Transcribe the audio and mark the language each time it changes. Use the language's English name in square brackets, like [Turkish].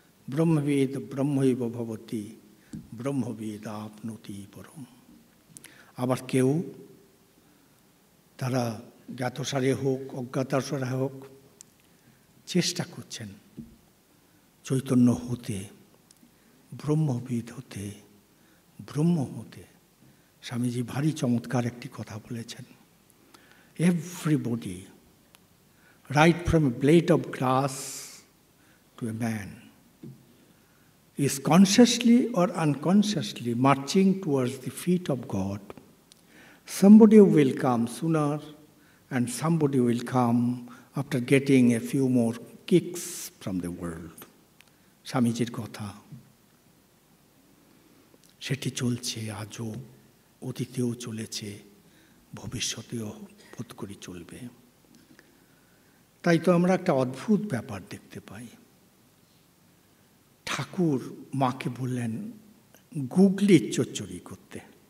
[Sanskrit] ব্রহ্মবিদ ব্রহ্মৈব ভবতি, ব্রহ্মবিদ আপনতি পরম। [Bangla] আবার কেউ তারা জ্ঞাতসারে হোক অজ্ঞাতসারে হোক চেষ্টা করছেন চৈতন্য হতে, ব্রহ্মবিদ হতে, ব্রহ্ম হতে। স্বামীজি ভারী চমৎকার একটি কথা বলেছেন, [English] Everybody, right from a blade of grass to a man, is consciously or unconsciously marching towards the feet of God. Somebody will come sooner and somebody will come after getting a few more kicks from the world. [Bangla] স্বামীজির কথা, সেটি চলছে আজও, অতীতেও চলেছে, ভবিষ্যতেও বোধ করি চলবে। তাই তো আমরা একটা অদ্ভুত ব্যাপার দেখতে পাই। ঠাকুর মাকে বললেন গুগলির চচ্চড়ি করতে।